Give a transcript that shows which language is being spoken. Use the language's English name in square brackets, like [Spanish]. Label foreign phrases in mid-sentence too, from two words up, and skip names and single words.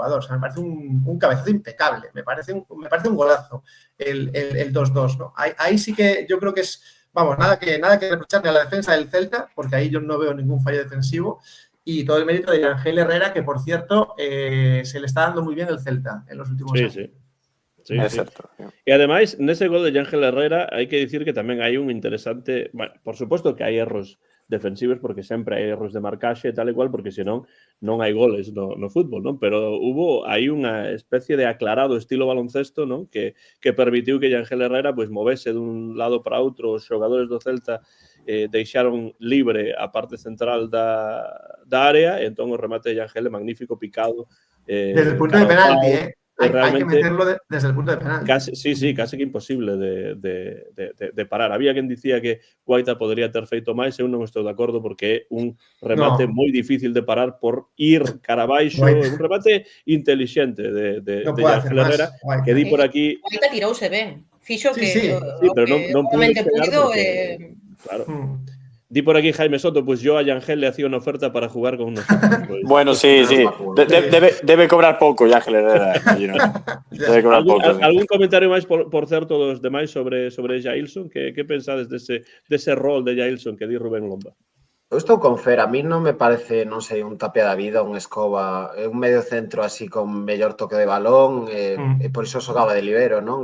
[Spanish] O sea, me parece un cabezazo impecable, me parece un golazo el 2-2, ¿no? Ahí sí que yo creo que es, vamos, nada que reprocharle a la defensa del Celta, porque ahí yo no veo ningún fallo defensivo, y todo el mérito de Ángel Herrera, que por cierto se le está dando muy bien el Celta en los últimos años. Sí, cierto. Y además, [Galician] nese gol de Ángel Herrera hai que dicir que tamén hai un interesante... Bueno, por suposto que hai erros defensivos porque sempre hai erros de marcaxe e tal e cual, porque senón non hai goles no fútbol, non? Pero hubo aí unha especie de aclarado estilo baloncesto, non? Que permitiu que Ángel Herrera pues movese dun lado para outro. Os xogadores do Celta deixaron libre a parte central da área e entón o remate de Ángel é magnífico, picado. [Spanish] Desde el punto de penalti, Hay que meterlo desde el punto de penal. Sí, casi que imposible de parar. [Galician] Había quen dicía que Guaita podría ter feito máis, eu non estou de acordo porque é un remate moi difícil de parar por ir cara abaixo, un remate intelixente de Ángel Herrera, que di por aquí... Guaita tirouse ben, fixo que... Sí, pero non pude pegar porque... Claro. Di por aquí [Spanish] Jaime Soto, pues yo a Yangel le hacía una oferta para jugar con nosotros. Pues, bueno, sí. [Galician] Debe cobrar pouco, Ángel Herrera. Debe cobrar pouco. Algún comentario máis, por certo, dos demais sobre Jailson? Que pensades dese rol de Jailson que di Rubén Lomba? Eu estou con Fer, [Spanish] a mí [Galician] non me parece, non sei, un Tapia da vida, un Escoba, un medio centro así con mellor toque de balón, e por iso xogaba de libero, non?